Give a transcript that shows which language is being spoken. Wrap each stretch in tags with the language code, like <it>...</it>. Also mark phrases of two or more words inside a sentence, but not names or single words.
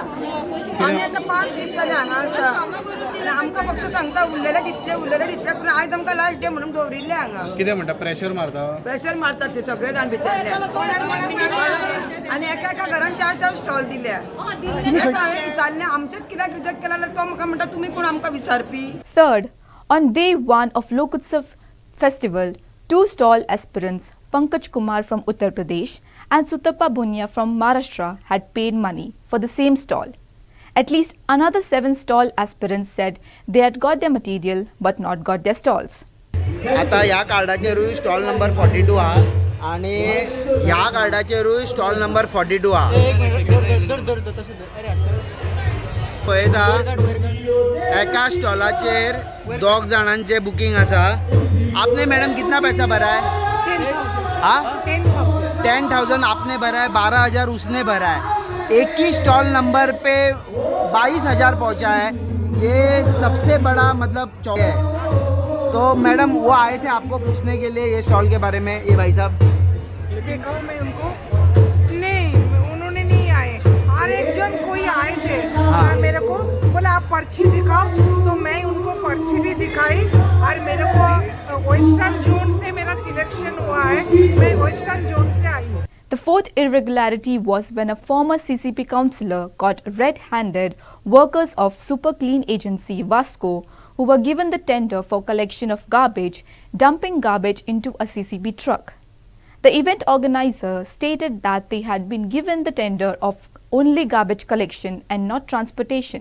<kok>आमी आतां 5 दीस जाले हांगा आसा. आमकां फक्त सांगता उरलेले तितले करून आयज आमकां</kok> <en>last day</en> <kok>म्हणून दवरिल्ले हांगा. कितें म्हणटा प्रेशर मारतात ते सगळे जाण भितरल्यान आनी एका एका घरान 4 स्टॉल दिल्या. हांवें विचारलें आमचेच कित्याक रिजेक्ट केला जाल्यार तो म्हाका म्हणटा तुमी कोण आमकां विचारपी. Third, On day 1 of Lokutsav festival, 2 stall aspirants, Pankaj Kumar from Uttar Pradesh and Sutappa Bunya from Maharashtra, had paid money for the same stall. At least another 7 stall aspirants said they had got their material but not got their stalls. आता ह्या कार्डाचेरूय</kok> <en>stall number</en> <kok>42 हा आणि ह्या कार्डाचेरूय</kok> <en>stall number</en> <kok>42 हा. पळयता एका स्टॉलाचेर 2 जाणांचे बुकिंग आसा.</kok> <hi>आपने मैडम कितना पैसा भरा है? 10,000 आपने भरा है, 12,000 उसने भरा है. एक ही</hi> <en>stall number</en> <hi>पे 22,000 पहुंचा है. ये सबसे बड़ा मतलब चौक है. तो मैडम वो आए थे आपको पूछने के लिए ये स्टॉल के बारे में. ये भाई साहब देखा मैं उनको नहीं, उन्होंने नहीं आए. हर एक जन कोई आए थे. हाँ. मेरे को बोला आप पर्ची दिखाओ, तो मैं उनको पर्ची भी दिखाई. और मेरे को</hi> <en>western zone</en> <hi>से मेरा सिलेक्शन हुआ है. मैं</hi> <en>western zone</en> <hi>से आई हूँ.</hi> <en>The fourth irregularity was when a former CCP councillor caught red-handed workers of Super Clean Agency Vasco who were given the tender for collection of garbage, dumping garbage into a CCP truck. The event organizer stated that they had been given the tender of only garbage collection and not transportation.</en>